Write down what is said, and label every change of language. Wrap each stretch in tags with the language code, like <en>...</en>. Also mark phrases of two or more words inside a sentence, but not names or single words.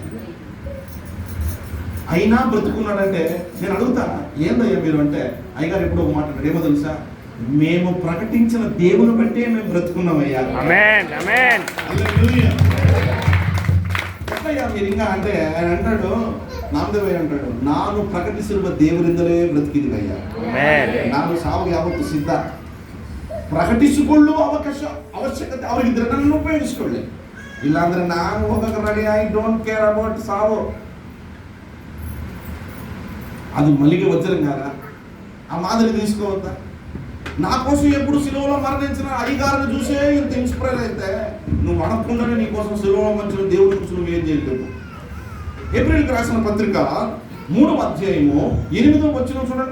<te>అయినా బ్రతుకున్నాడంటే నేను అడుగుతా, ఏందయ్యా మీరు అంటే, అయ్యగారు ఎప్పుడో ఒక మాట అంటాడు, ఏమో తెలుసా? మేము ప్రకటించిన దేవుని బట్టే మేము బ్రతుకున్నామయ్యా. ఎట్లయ్యా మీరు ఇంకా అంటే ఆయన అంటాడు, నామదేవయ్య అంటాడు,</te> <kn>ನಾನು ಪ್ರಕಟಿಸಿರುವ ದೇವರಿಂದಲೇ ಬ್ರತಿಕಿದೀವಯ್ಯ, ನಾನು ಸಾವು ಯಾವತ್ತು ಸಿದ್ಧ. ಪ್ರಕಟಿಸಿಕೊಳ್ಳುವ ಅವಶ್ಯಕತೆ ಅವರಿಗಿದ್ರೆ ನನ್ನನ್ನು ಉಪಯೋಗಿಸ್ಕೊಳ್ಳಿ, ಇಲ್ಲಾಂದ್ರೆ ನಾನು ಹೋಗಕ್ಕೆ ರೆಡಿ,</kn> <en>I don't care about</en> <kn>ಸಾವು.</kn> <te>అది మల్లిగే వజ్రం కాదా? ఆ మాదిరి తీసుకోవద్దా? నా కోసం ఎప్పుడు సిలువలో మరణించిన అధికారాన్ని చూసే ఇంత ఇన్స్పైర్ అయితే నువ్వు అడగకుండానే నీ కోసం సిలువలో మరణించిన దేవుడి గురించి నువ్వు ఏం చేయలేవు. ఏప్రిల్కి రాసిన పత్రిక 3వ అధ్యాయము 8వ వచనం చూడండి.</te>